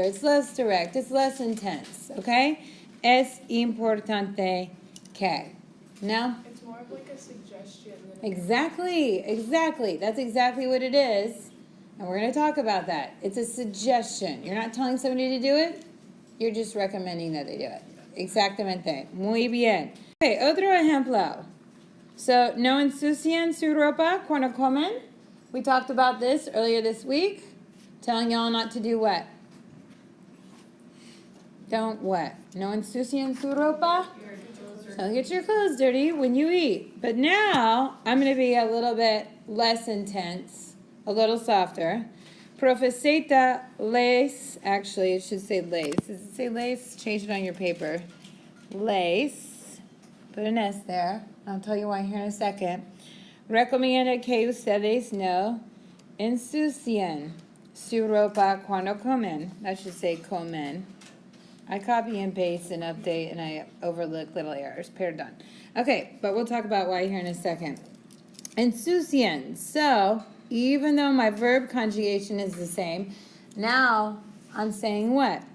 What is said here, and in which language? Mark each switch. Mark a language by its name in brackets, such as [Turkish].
[English] It's less direct. It's less intense. Okay? [Spanish] Es importante que. [English] No? It's more of like a suggestion. Exactly. That's exactly what it is. And we're going to talk about that. It's a suggestion. You're not telling somebody to do it. You're just recommending that they do it. [Spanish] Exactamente. Muy bien. Okay, otro ejemplo. So, no ensucian su ropa cuando comen. [English] We talked about this earlier this week. Telling y'all not to do what? Don't what? [Spanish] No ensucian su ropa. [English] Don't get your clothes dirty when you eat. But now, I'm going to be a little bit less intense, a little softer. Profeseta les, actually it should say lace. Does it say lace? Change it on your paper. Lace, put an S there. I'll tell you why here in a second. [Spanish] Recomienda que ustedes no ensucien su ropa cuando comen. [English] That should say comen. I copy and paste and update and I overlook little errors. Perdón. Okay, but we'll talk about why here in a second. Ensucien. So, even though my verb conjugation is the same, now I'm saying what?